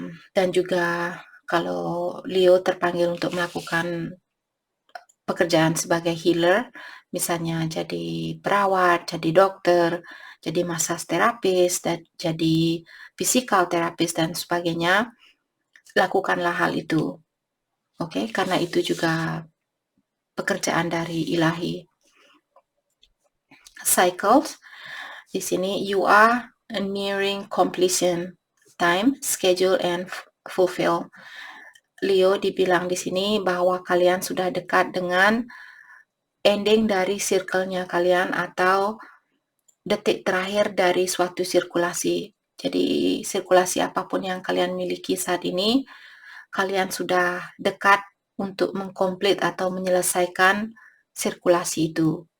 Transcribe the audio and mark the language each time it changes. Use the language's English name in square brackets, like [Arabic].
[Indonesian] Dan juga kalau Leo terpanggil untuk melakukan pekerjaan sebagai healer, misalnya jadi perawat, jadi dokter, jadi massage terapis, dan jadi physical terapis dan sebagainya, lakukanlah hal itu. Oke, karena itu juga pekerjaan dari ilahi. [English] Cycles, [Indonesian] di sini [English] you are nearing completion, time, schedule, and fulfill. [Indonesian] Leo dibilang di sini bahwa kalian sudah dekat dengan ending dari circle-nya kalian atau detik terakhir dari suatu sirkulasi. Jadi sirkulasi apapun yang kalian miliki saat ini, kalian sudah dekat untuk mengkomplit atau menyelesaikan sirkulasi itu.